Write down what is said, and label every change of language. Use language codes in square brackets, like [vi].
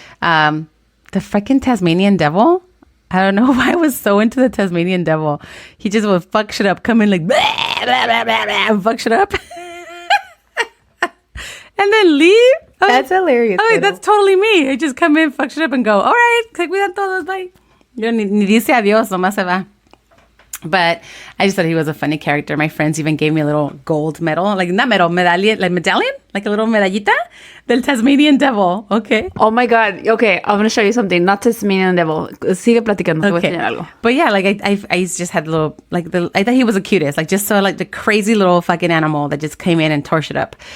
[en] The freaking Tasmanian Devil. I don't know why I was so into the Tasmanian Devil. He just would fuck shit up, come in like, blah, blah, blah, blah, blah, and fuck shit up. And then leave. That's hilarious. I mean, [es] Pero. [en] that's totally me. I just come in, fuck shit up, and go, all right, [es] se cuidan todos, [en] bye. [es] Yo ni dice adiós, nomás se va. [en] But I just thought he was a funny character. My friends even gave me a little gold medal, like not medal, medallion, like a little medallita del Tasmanian Devil. Okay. Oh my God. Okay, I'm gonna show you something. [es] Not Tasmanian Devil. Sigue platicando. Te voy a [en] Okay. [es] enseñar algo. [en] But yeah, like I just had a little, like I thought he was the cutest, like just so like the crazy little fucking animal that just came in and tore shit up.